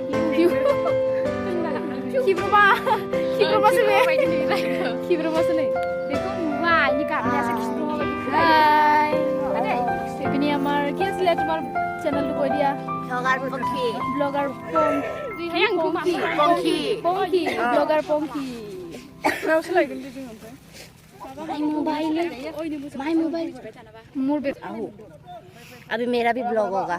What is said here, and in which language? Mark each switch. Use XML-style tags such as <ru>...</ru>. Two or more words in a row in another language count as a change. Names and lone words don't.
<brx>खिब्रमासो नै बेखौ नुवा इनि गाबनायासो खिब्रमा बायदि बेनि</brx> <as>আমাৰ কি আছিলে তোমাৰ চেনেলটো কৈ দিয়া ব্লগাৰ পংকি ব্লগাৰ পংকি</as> <hi>अभी मेरा भी ब्लॉग होगा</hi>